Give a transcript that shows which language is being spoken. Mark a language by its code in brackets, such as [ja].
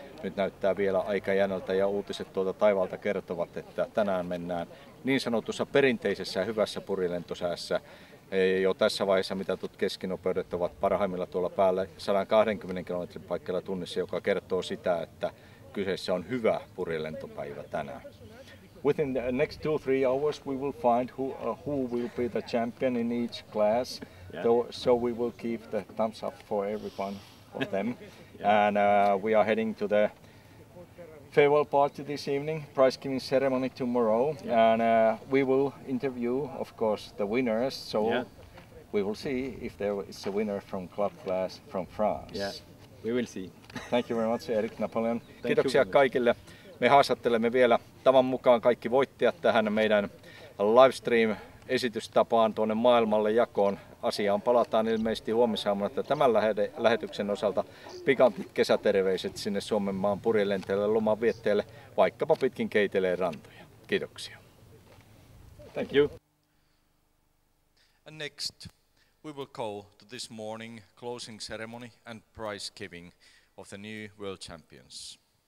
[fi] Nyt näyttää vielä aika jännältä, ja uutiset tuolta taivaalta kertovat, että tänään mennään niin sanotussa perinteisessä hyvässä purilentosäässä. Jo tässä vaiheessa mitatut keskinopeudet ovat parhaimmilla tuolla päällä 120 km paikkeilla tunnissa, joka kertoo sitä, että kyseessä on hyvä purilentopäivä tänään. [en] Within the next 2-3 hours we will find who will be the champion in each class. So we will keep the thumbs up for everyone of them. And we are heading to the farewell party this evening, prize-giving ceremony tomorrow, and we will interview, of course, the winners. So we will see if there is a winner from club class from France. Yeah, we will see. Thank you very much, Eric Napoleon. [fi] Kiitoksia kaikille. Me haastattelemme vielä tavan mukaan kaikki voittajat tähän meidän livestream-esitystapaan tuonne maailmalle jakoon. Asiaan palataan ilmeisesti huomisaamuna, että tämän lähetyksen osalta pikantit kesäterveiset sinne Suomen maan purilenteille lomanvietteille, vaikkapa pitkin Keiteleen rantoja. Kiitoksia. [en] Thank you. And next we will go to this morning closing ceremony and prize giving of the new world champions.